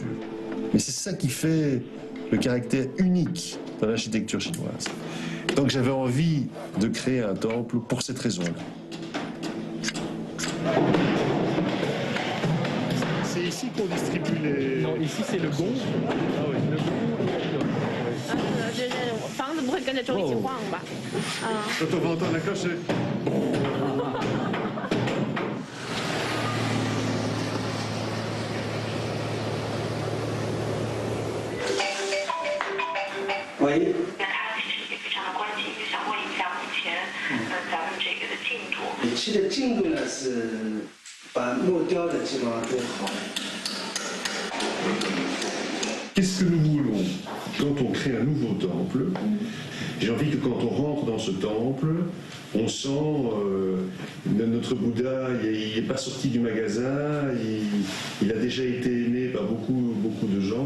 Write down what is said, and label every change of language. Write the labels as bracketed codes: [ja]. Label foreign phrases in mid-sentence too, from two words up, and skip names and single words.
[fr] Mais c'est ça qui fait le caractère unique dans l'architecture chinoise. Donc j'avais envie de créer un temple pour cette raison-là. C'est ici qu'on distribue les... Non, ici c'est le gong. Ah oui, le gong et la cloche. [zh] 不会跟着钟一起晃吧？啊。 [fr] De temps en temps, la cloche. [zh] 喂。那他其实也非常的关心，就想问一下目前咱们这个的进度。仪器的进度呢是把木雕的基本上都好了。 [fr] Qu'est-ce que nous voulons quand on crée un nouveau temple? J'ai envie que quand on rentre dans ce temple, on sent notre Bouddha, il n'est pas sorti du magasin, il a déjà été aimé par beaucoup de gens.